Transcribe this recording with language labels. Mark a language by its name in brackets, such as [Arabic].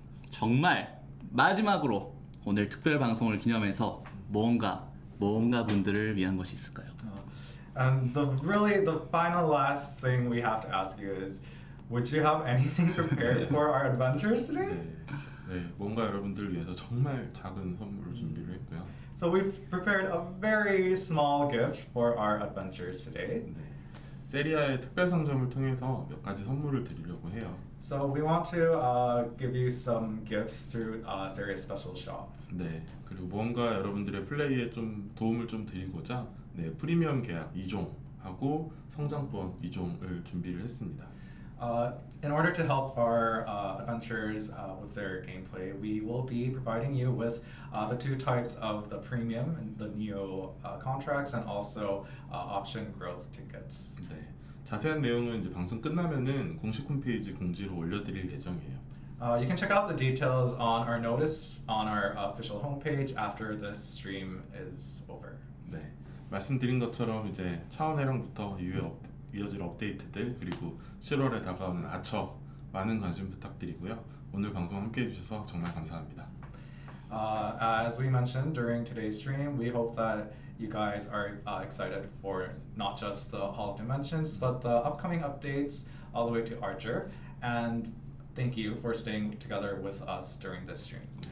[Korean] 정말 마지막으로 오늘 특별 방송을 기념해서 모험가 분들을 위한 것이 있을까요? [English] and the final last thing we have to ask you is, would you have anything prepared for our adventures today? [Korean] 네, 모험가 여러분들을 위해서 정말 작은 선물을 준비를 했고요. [English] So we've prepared a very small gift for our adventures today. [Korean] 네, 세리아의 특별 상점을 통해서 몇 가지 선물을 드리려고 해요. [English] So we want to give you some gifts through Serious Special Shop. [Korean] 네, 그리고 모험가 여러분들의 플레이에 좀 도움을 좀 드리고자 프리미엄 계약 2종하고 성장권 2종을 준비를 했습니다. [English] In order to help our adventurers with their gameplay, we will be providing you with the two types of the premium and the Neo contracts, and also option growth tickets. [Korean] 네, 자세한 내용은 이제 방송 끝나면은 공식 홈페이지 공지로 올려드릴 예정이에요. [English] You can check out the details on our notice on our official homepage after this stream is over. [Korean] 네, 말씀드린 것처럼 이제 차원회랑부터 이후에 이어질 업데이트들 그리고 7월에 다가오는 아처 많은 관심 부탁드리고요. 오늘 방송 함께 해주셔서 정말 감사합니다. [English] As we mentioned during today's stream, we hope that you guys are excited for not just the Hall of Dimensions, but the upcoming updates all the way to Archer. And thank you for staying together with us during this stream.